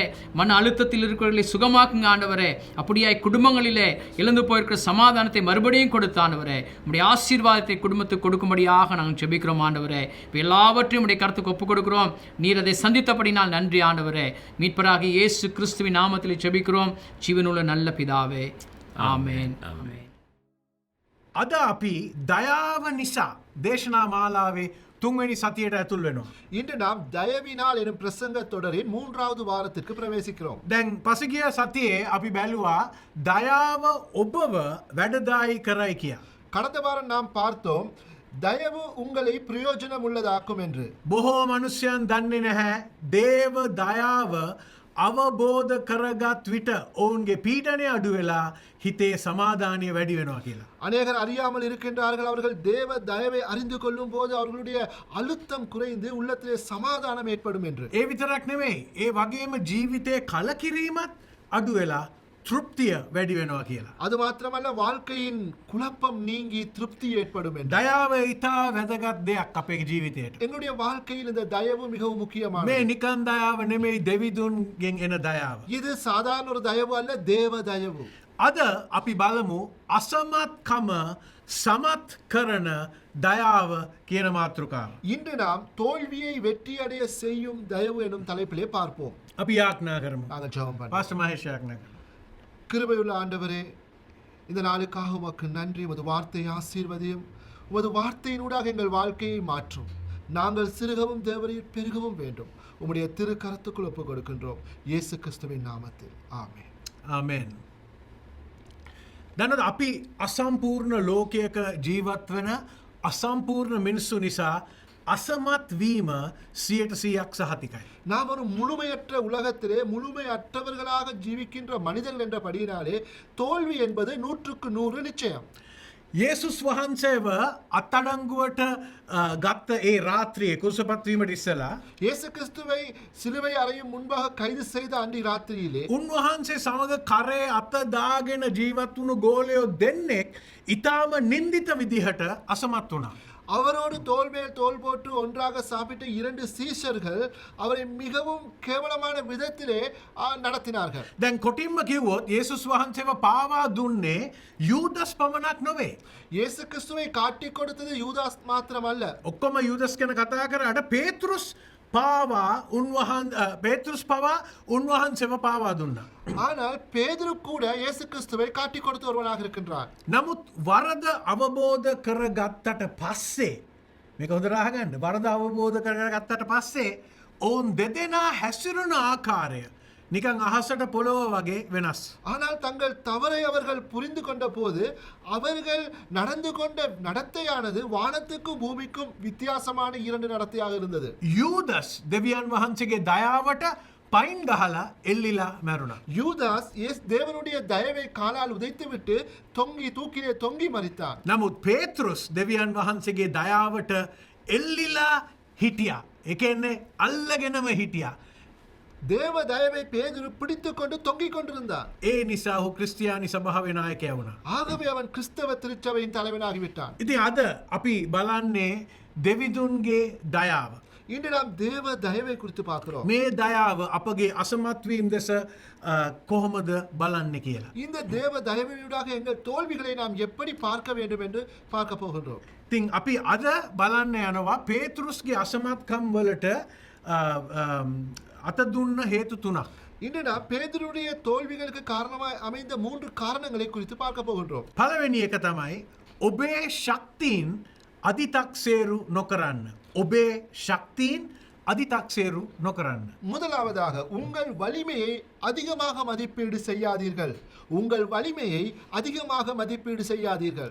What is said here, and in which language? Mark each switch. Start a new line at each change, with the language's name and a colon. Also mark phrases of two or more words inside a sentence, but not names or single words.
Tamil: மன அழுத்தத்தில் இருக்கிறவர்களை சுகமாக்குங்க ஆண்டவரே. அப்படியாய் குடும்பங்களிலே இழந்து போயிருக்கிற சமாதானத்தை மறுபடியும் கொடுத்து ஆண்டவரே, உம்முடைய ஆசீர்வாதத்தை குடும்பத்துக்கு கொடுக்கும்படியாக நாங்கள் ஜெபிக்கிறோம் ஆண்டவரே. எல்லாவற்றையும் உடைய கருத்துக்கு ஒப்புக் கொடுக்கிறோம். நீர் அதை சந்தித்தபடினால் நன்றி ஆண்டவரே. மீட்பராகிய இயேசு கிறிஸ்துவின் நாமத்தில் ஜெபிக்கிறோம் ஜீவனுள்ள நல்ல பிதாவே. ஆமென்.
Sinhala: අද අපි දයාව නිසා දේශනා මාලාවේ තුන්වැනි සතියට ඇතුල් වෙනවා.
Tamil: இன்று நாம் தயவினால் எனும் பிரசங்க தொடரின் 3வது வாரத்திற்கு பிரவேசிக்கிறோம்.
Sinhala: දැන් පසුගිය සතියේ අපි බැලුවා දයාව ඔබව වැඩදායි කරයි කියා.
Tamil: கடந்த வாரம் நாம் பார்த்தோம் தயவு உங்களை பிரயோஜனம் உள்ளதாக்கும் என்று.
Sinhala: බොහෝ මනුෂ්‍යයන් දන්නේ නැහැ දේව දයාව අවබෝධ කරගත් විට ඔවුන්ගේ පීඩනය අඩු වෙලා හිතේ සමාධානය වැඩි වෙනවා කියලා.
Tamil: அநேகர் அறியாமல் இருக்கின்றார்கள். அவர்கள் தேவ தயவை அறிந்து கொள்ளும் போது அவர்களுடைய அழுத்தம் குறைந்து உள்ளத்திலே சமாதானம் ஏற்படும் என்று.
Sinhala: ඒ විතරක් නෙමෙයි, ඒ වගේම ජීවිතයේ කලකිරීමත් අඩු වෙලා තෘප්තිය වැඩි වෙනවා කියලා.
Tamil: அது மாத்திரமல்ல, வாழ்க்கையின் குழப்பம் நீங்கி திருப்தி ஏற்படும் என்று.
Sinhala: දයාව ඉතා වැදගත් දෙයක් අපේ ජීවිතයට.
Tamil: எங்களுடைய வாழ்க்கையில் இந்த தயவு மிகவும் முக்கியமானது.
Sinhala: මේ නිකන් දයාව නෙමෙයි, දෙවිදුන්ගෙන් එන දයාව.
Tamil: இது சாதாரண ஒரு தயவு அல்ல, தேவ தயவு.
Sinhala: අද අපි බලමු අසමත්කම සමත් කරන දයාව කියන මාතෘකාව.
Tamil: இன்று நாம் தோல்வியை வெற்றியடைய செய்யும் தயவு எனும் தலைப்பிலே பார்ப்போம்.
Sinhala: අපි යාඥා කරමු.
Tamil: நாங்கள் ஜெபம் பண்ணுவோம்.
Sinhala: පාස්ටර් මහේෂ් යාඥා කරමු.
Tamil: கிருபையுள்ள ஆண்டவரே, இந்த நாளுக்காக உமக்கு நன்றி. உமது வார்த்தையை ஆசீர்வதியும். உமது வார்த்தையினூடாக எங்கள் வாழ்க்கையை மாற்றும். நாங்கள் சிறுகவும் தேவரீர் பெருகவும் வேண்டும். உம்முடைய திரு கரத்துக்குள் ஒப்புக் கொடுக்கின்றோம் இயேசு கிறிஸ்துவின் நாமத்தில். ஆமென்.
Sinhala: ආමෙන්. දැනද අපි අසම්පූර්ණ ලෝකයක ජීවත් වෙන අසම්පූර්ණ මිනිස්සු නිසා අසමත් වීම 100% සහතිකයි.
Tamil: நாம் ஒரு முழுமையற்ற உலகத்திலே முழுமையற்றவர்களாக ஜீவிக்கின்ற மனிதர்கள் என்ற படியினாலே தோல்வி என்பது 100% நிச்சயம்.
Sinhala: යේසුස් වහන්සේව අත්අඩංගුවට ගත්ත ඒ රාත්‍රියේ කුරුසපත්වීමට ඉස්සලා
Tamil: இயேசு கிறிஸ்துவை சிலுவை அறையும் முன்பாக கைது செய்த அன்றி ராத்திரியிலே
Sinhala: උන්වහන්සේ සමග කරේ අත දාගෙන ජීවත් වුණු ගෝලයෝ දෙන්නෙක් ඊටාම නින්දිත විදිහට අසමත් වුණා.
Tamil: அவரோடு தோள் மேல் தோள் போட்டு ஒன்றாக சாப்பிட்ட 2 சீஷர்கள் அவரை மிகவும் கேவலமான விதத்திலே நடத்தினார்கள்.
Sinhala: දැන් කොටින්ම කිව්වොත් යේසුස් වහන්සේව පාවා දුන්නේ යූදස් පමණක් නොවේ.
Tamil: இயேசு கிறிஸ்துவை காட்டி கொடுத்தது யூதாஸ் மாத்திரமல்ல.
Sinhala: ඔක්කොම යූදස් ගැන කතා කරාට පේතෘස් පවා උන්වහන්සේව පාවා දුන්නා.
Tamil: ஆனால் பேதுரு கூட இயேசு கிறிஸ்துவை காட்டி கொடுத்த ஒருவனாக இருக்கின்றார்.
Sinhala: නමුත් වරද අවබෝධ කරගත්තට පස්සේ මේක හොඳට අහගන්න. වරද අවබෝධ කරගත්තට පස්සේ ඔවුන් දෙදෙනා හැසිරුණ ආකාරය නිකං අහසට පොළොව වගේ වෙනස්.
Tamil: ஆனால் தங்கள் தவறை அவர்கள் புரிந்து கொண்ட போது அவர்கள் நடந்து கொண்ட நடத்தையானது வானத்துக்கும் பூமிக்கும் வித்தியாசமான இரண்டு நடத்தையாக இருந்தது.
Sinhala: යූදස් දෙවියන් වහන්සේගේ දයාවට පයින් ගහලා එල්ලිලා මැරුණා.
Tamil: யூதாஸ் தேவனுடைய தயவை காலால் உதைத்துவிட்டு தூக்கிலே தொங்கி மரித்தார்.
Sinhala: නමුත් පේතෘස් දෙවියන් වහන්සේගේ දයාවට එල්ලිලා හිටියා. ඒ කියන්නේ අල්ලගෙනම හිටියා.
Tamil: தேவ தயவை பேதுரு பிடித்துக் கொண்டு தொங்கிக் கொண்டிருந்தார்.
Sinhala: ඒ නිසා ඔහු ක්‍රිස්තියානි සභාවේ නායකයා වුණා.
Tamil: ஆகவே அவன் கிறிஸ்தவ திருச்சபையின் தலைவனாகிவிட்டான்.
Sinhala: ඉතින් අද අපි බලන්නේ දෙවිදුන්ගේ දයාව.
Tamil: இன்று நாம் தேவ தயவை குறித்து பார்க்கிறோம்.
Sinhala: මේ දයාව අපගේ අසමත්වීම් දෙස කොහොමද බලන්නේ කියලා.
Tamil: இந்த தேவ தயவினூடாக எங்கள் தோல்விகளை நாம் எப்படி பார்க்க வேண்டும் என்று பார்க்க போகின்றோம்.
Sinhala: ඉතින් අපි අද බලන්න යනවා පේතෘස්ගේ අසමත්කම් වලට අත දුන්න හේතු තුනක්.
Tamil: இன்று நாம் பேதுருடைய தோல்விகளுக்கு காரணமாய் அமைந்த 3 காரணங்களை குறித்து பார்க்க போகின்றோம்.
Sinhala: පළවෙනි එක තමයි ඔබේ ශක්තියින් අධිතක්සේරු නොකරන්න. ඔබේ ශක්තියින් අධිතක්සේරු නොකරන්න.
Tamil: முதலாவதாக உங்கள் வலிமையை அதிகமாக மதிப்பீடு செய்யாதீர்கள். உங்கள் வலிமையை அதிகமாக மதிப்பீடு செய்யாதீர்கள்.